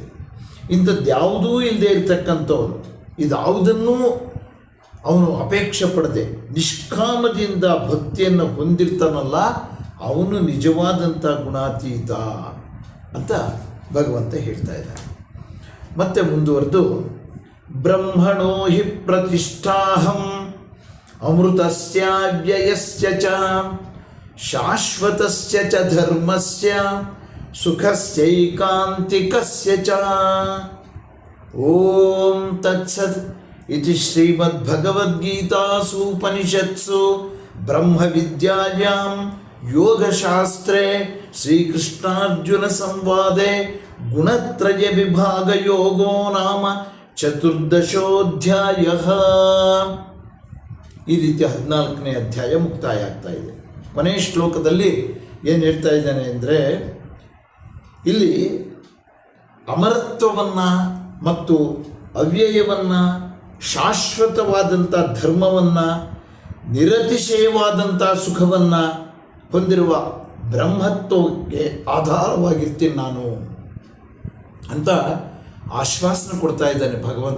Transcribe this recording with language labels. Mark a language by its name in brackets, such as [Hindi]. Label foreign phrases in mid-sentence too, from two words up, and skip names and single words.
[Kannada] ಇಂಥದ್ದು ಯಾವುದೂ ಇಲ್ಲದೆ ಇರ್ತಕ್ಕಂಥವನು, ಇದಾವುದನ್ನೂ ಅವನು ಅಪೇಕ್ಷೆ ಪಡದೆ ನಿಷ್ಕಾಮದಿಂದ ಭಕ್ತಿಯನ್ನು ಹೊಂದಿರ್ತಾನಲ್ಲ, ಅವನು ನಿಜವಾದಂಥ ಗುಣಾತೀತ ಅಂತ ಭಗವಂತ ಹೇಳ್ತಾ ಇದ್ದಾನೆ. ಮತ್ತೆ ಮುಂದುವರೆದು [Sanskrit] ಬ್ರಹ್ಮಣೋ ಹಿ ಪ್ರತಿಷ್ಠಾಹಂ ಅಮೃತಸ್ಯ ವ್ಯಯಸ್ಯ ಚ ಶಾಶ್ವತಸ್ಯ ಚ ಧರ್ಮಸ್ಯ ಸುಖಸ್ಯೈಕಾಂತಿಕಸ್ಯ ಚ. ಓಂ ತತ್ಸತ್ इति श्रीमद्भगवद्गीतासु उपनिषत्सु ब्रह्मविद्यायां ಯೋಗಶಾಸ್ತ್ರೇ ಶ್ರೀಕೃಷ್ಣಾರ್ಜುನ ಸಂವಾದೆ ಗುಣತ್ರಯ ವಿಭಾಗ ಯೋಗೋ ನಾಮ ಚತುರ್ದಶೋಧ್ಯಾಯ. [Kannada] ಈ ರೀತಿ 14ನೇ ಅಧ್ಯಾಯ ಮುಕ್ತಾಯ ಆಗ್ತಾ ಇದೆ. ಕೊನೆಯ ಶ್ಲೋಕದಲ್ಲಿ ಏನು ಹೇಳ್ತಾ ಇದ್ದಾನೆ ಅಂದರೆ, ಇಲ್ಲಿ ಅಮರತ್ವವನ್ನು ಮತ್ತು ಅವ್ಯಯವನ್ನು, ಶಾಶ್ವತವಾದಂಥ ಧರ್ಮವನ್ನು, ನಿರತಿಶಯವಾದಂಥ ಸುಖವನ್ನು ಹೊಂದಿರುವ ಬ್ರಹ್ಮತ್ವಕ್ಕೆ ಆಧಾರವಾಗಿರ್ತೀನಿ ನಾನು ಅಂತ ಆಶ್ವಾಸನೆ ಕೊಡ್ತಾ ಇದ್ದಾನೆ ಭಗವಂತ.